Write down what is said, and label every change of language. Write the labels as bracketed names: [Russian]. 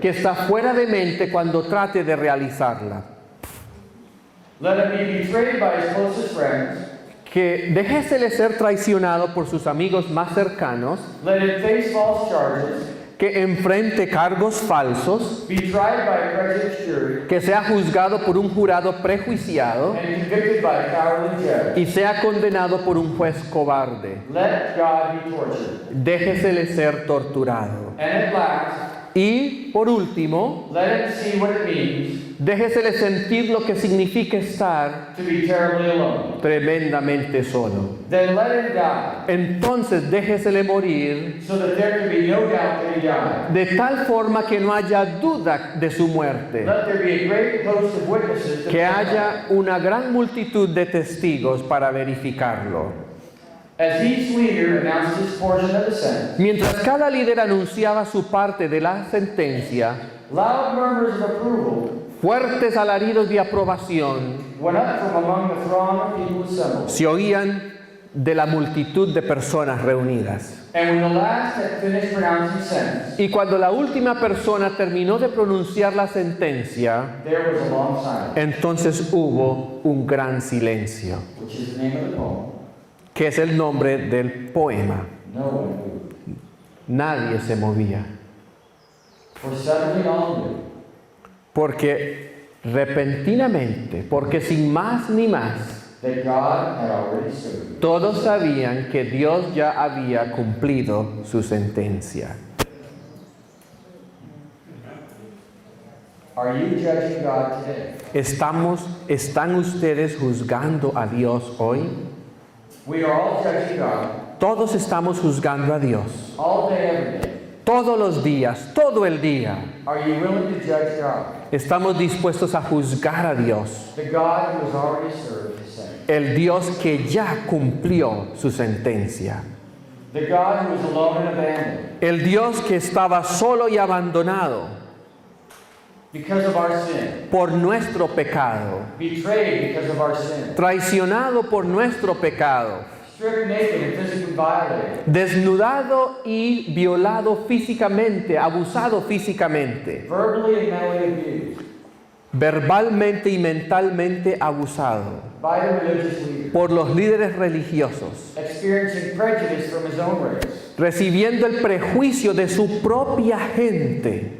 [Spanish] que está fuera de mente cuando trate de realizarla. [English] Let him be betrayed by his closest friends. [Spanish] Que déjesele ser traicionado por sus amigos más cercanos, [English] Let him face false charges. [Spanish] que enfrente cargos falsos, [English] Be tried by a prejudiced jury [Spanish] que sea juzgado por un jurado prejuiciado [English] and convicted by a cowardly judge. [Spanish] y sea condenado por un juez cobarde. [English] Let God be tortured. [Spanish] Déjesele ser torturado. [English] And at last, [Spanish] Y, por último, [English] let him see what it means [Spanish] déjesele sentir lo que significa estar [English] to be terribly alone. [Spanish] tremendamente solo. [English] Then let him die, [Spanish] Entonces déjesele morir [English] so that there can be no doubt that he died. [Spanish] de tal forma que no haya duda de su muerte, [English] Let there be a great host of witnesses to [Spanish] que [English] testify. [Spanish] haya una gran multitud de testigos para verificarlo. [English] As each leader announced his portion of the sentence, [Spanish] Mientras cada líder anunciaba su parte de la sentencia, [English] loud murmurs of approval [Spanish] fuertes alaridos de aprobación [English] went up from among the throng of people assembled. [Spanish] se oían de la multitud de personas reunidas. [English] And when the last had finished pronouncing sentence, [Spanish] Y cuando la última persona terminó de pronunciar la sentencia, [English] there was a long silence, [Spanish] entonces hubo un gran silencio, [English] which is the name of the poem. [Spanish] que es el nombre del poema. [English] No one moved. [Spanish] Nadie se movía, [English] For suddenly all knew [Spanish] porque repentinamente, porque sin más ni más, [English] that God had already served. [Spanish] todos sabían que Dios ya había cumplido su sentencia. [English] Are you judging God today? [Spanish] ¿Están ustedes juzgando a Dios hoy? [English] We are all judging God [Spanish] Todos estamos juzgando a Dios. [English] all day, every day. [Spanish] Todos los días, todo el día. [English] Are you willing to judge God? [Spanish] Estamos dispuestos a juzgar a Dios. [English] The God who has already served his sentence. [Spanish] El Dios que ya cumplió su sentencia. [English] The God who was alone and abandoned. [Spanish] El Dios que estaba solo y abandonado. [English] because of our sin, [Spanish] por nuestro pecado, [English] betrayed because of our sin, [Spanish] traicionado por nuestro pecado, [English] stripped naked and physically violated, [Spanish] desnudado y violado físicamente, abusado físicamente, [English] verbally and mentally abused [Spanish] verbalmente y mentalmente abusado [English] by the religious leaders, [Spanish] por los líderes religiosos, [English] experiencing prejudice from his own race [Spanish] recibiendo el prejuicio de su propia gente